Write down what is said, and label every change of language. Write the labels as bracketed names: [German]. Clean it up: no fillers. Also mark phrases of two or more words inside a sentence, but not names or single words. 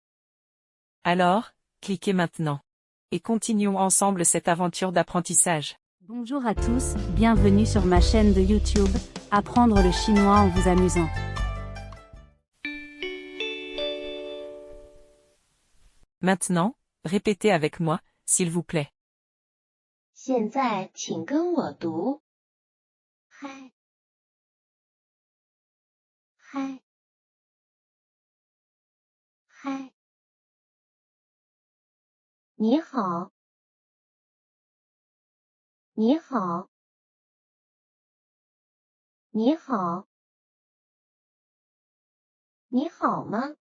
[French] Alors, cliquez maintenant. Et continuons ensemble cette aventure d'apprentissage. Bonjour à tous, bienvenue sur ma chaîne de YouTube, Apprendre le chinois en vous amusant. Maintenant, répétez avec moi, s'il vous plaît. [Chinese] 现在请跟我读。嗨，嗨，嗨，你好， 你好，你好，你好吗？